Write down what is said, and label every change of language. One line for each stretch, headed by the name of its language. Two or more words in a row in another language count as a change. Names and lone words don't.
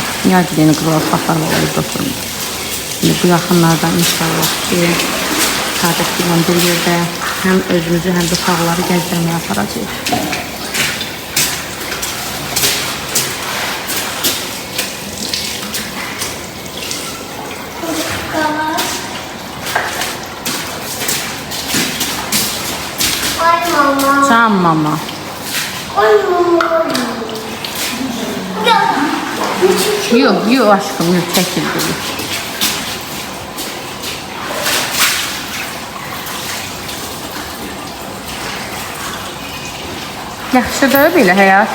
Azerbaijani: Niyə gidəni qızlar uşaqlarla olub
Turkish: oturmuyor. Şimdi
Azerbaijani: bu yaxınlardan inşallah ki, qardaşlarla bir yerdə həm özümüzü, həm də uşaqları gəzdirməyə aparacağıq. Ay mama. Can mama. Ay mama.
Turkish: Yok, yok aşkım, yok çəkildi.
Azerbaijani: Yaxşıdır belə həyatım.